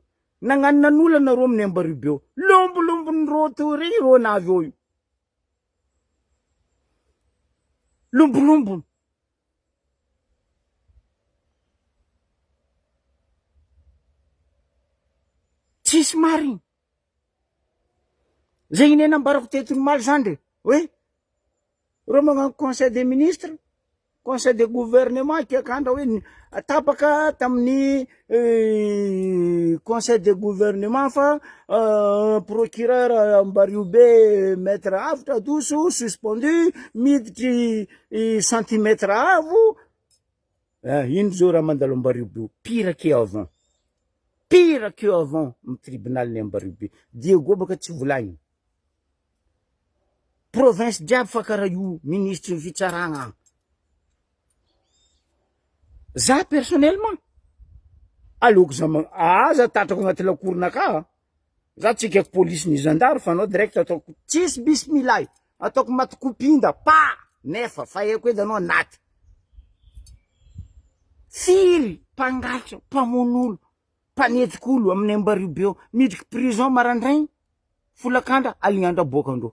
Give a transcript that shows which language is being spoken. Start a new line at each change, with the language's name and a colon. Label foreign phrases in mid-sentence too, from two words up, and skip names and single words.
Malagasy: Nagnanon'olo anareo amin'ny Ambaribe ao, lombolombony ro tory ro navy eo io, lombolombony. Tsisy mariny zegny ne nambarako tetony maly zandry hoe ro magnano
French: conseil des ministres, conseil de gouvernement
Malagasy: kiakandra hoe tapaka tamin'ny
French: conseil de gouvernement
Malagasy: fa procureur Ambaribe maître Avatra Doso suspendu miditry centimètre avo. Ino zao raha mandalo Ambaribe,
French: pire que avant
Malagasy: amy tribunal ny Ambaribe. Diego baka tsy volagny, province jiaby fa karaha io ministre ny fitsarana. Za personnellement aleoko za tatrako agnaty lakoronaka, za tsy kaiky police ny zandary fa anao direct ataoko tsisy bismilay, ataoko maty kopinda nefa fa eko edy anao anaty firy mpangalatra, mpamon'olo, mpanetsik'olo amin'ny Ambaribe ao, midriky prison marandraigny, folakandra alignandra boaka andro.